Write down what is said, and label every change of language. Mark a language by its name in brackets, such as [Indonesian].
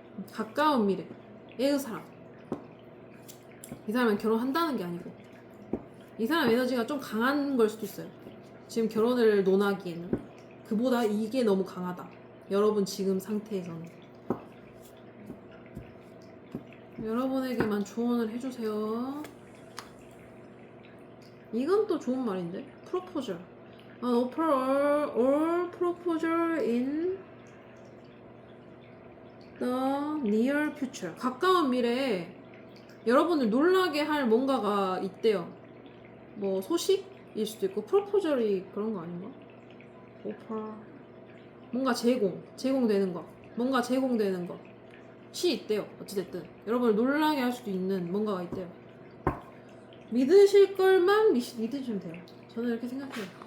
[Korean] 가까운 미래의 사람. 이 사람은 결혼한다는 게 아니고 이 사람 에너지가 좀 강한 걸 수도 있어요. 지금 결혼을 논하기에는 그보다 이게 너무 강하다. 여러분 지금 상태에서는 여러분에게만 조언을 해주세요. 이건 또 좋은 말인데. proposal. [English] An offer or proposal in the near future. [Korean] 가까운 미래에 여러분을 놀라게 할 뭔가가 있대요. 뭐 소식일 수도 있고 프로포절이 그런 거 아닌가? 오퍼 뭔가 제공되는 거 뭔가 제공되는 것이 있대요. 어찌됐든 여러분을 놀라게 할 수도 있는 뭔가가 있대요. 믿으실 걸만 믿으시면 돼요. 저는 이렇게 생각해요.